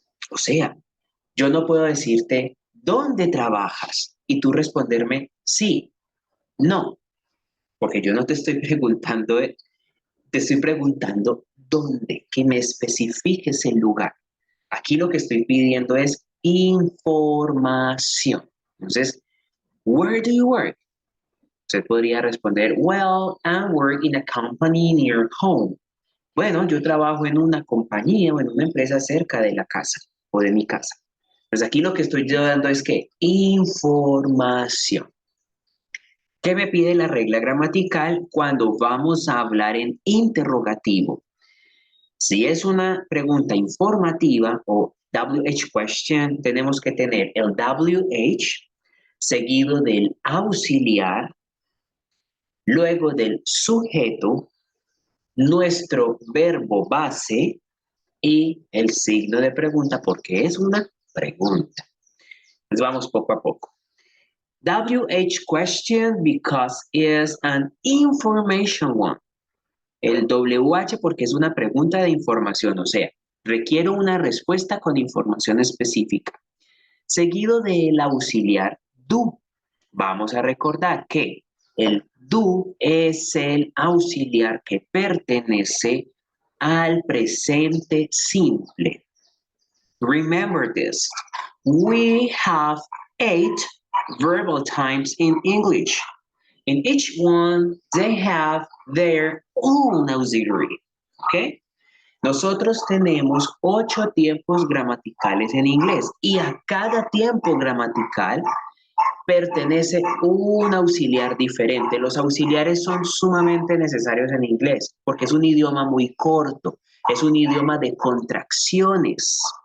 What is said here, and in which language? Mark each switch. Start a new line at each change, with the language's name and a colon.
Spanish: O sea, yo no puedo decirte, ¿dónde trabajas? Y tú responderme, sí, no, porque yo no te estoy preguntando, te estoy preguntando dónde, que me especifiques el lugar. Aquí lo que estoy pidiendo es información.
English: Entonces, where do you work?
Spanish: Usted podría responder,
English: well, I work in a company near home.
Spanish: Bueno, yo trabajo en una compañía o en una empresa cerca de la casa o de mi casa. Pues aquí lo que estoy dando es que información. ¿Qué me pide la regla gramatical cuando vamos a hablar en interrogativo? Si es una pregunta informativa o WH question, tenemos que tener el WH seguido del auxiliar, luego del sujeto, nuestro verbo base y el signo de pregunta porque es una pregunta. Entonces vamos poco a poco.
English: WH question because is an information one.
Spanish: El WH porque es una pregunta de información, o sea, requiero una respuesta con información específica. Seguido del auxiliar do. Vamos a recordar que el do es el auxiliar que pertenece al presente simple.
English: Remember this. We have 8 verbal times in English. In each one, they have their own auxiliary. ¿Ok?
Spanish: Nosotros tenemos 8 tiempos gramaticales en inglés y a cada tiempo gramatical pertenece un auxiliar diferente. Los auxiliares son sumamente necesarios en inglés porque es un idioma muy corto, es un idioma de contracciones.